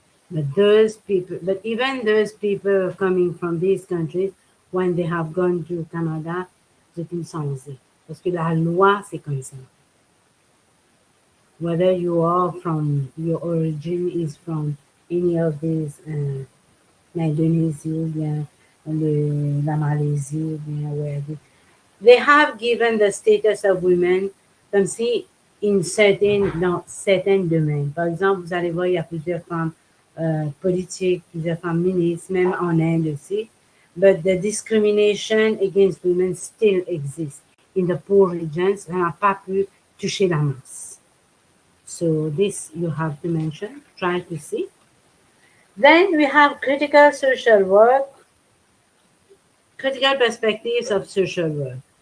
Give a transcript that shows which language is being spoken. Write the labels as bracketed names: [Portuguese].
[English] But even those people coming from these countries, when they have gone to Canada, [French] c'est insensé. Parce que la loi, c'est comme ça. [English] Whether your origin is from any of these, [French] l'Indonésie ou bien la Malaisie ou bien [English] wherever, they have given the status of women [French] comme si dans certains domaines. Par exemple, vous allez voir, il y a plusieurs femmes politiques, plusieurs femmes ministres, même en Inde aussi. [English] But the discrimination against women still exists in the poor regions. [French] On n'a pas pu toucher la masse. [English] So this you have to mention, try to see. Then we have critical social work, critical perspectives of social work.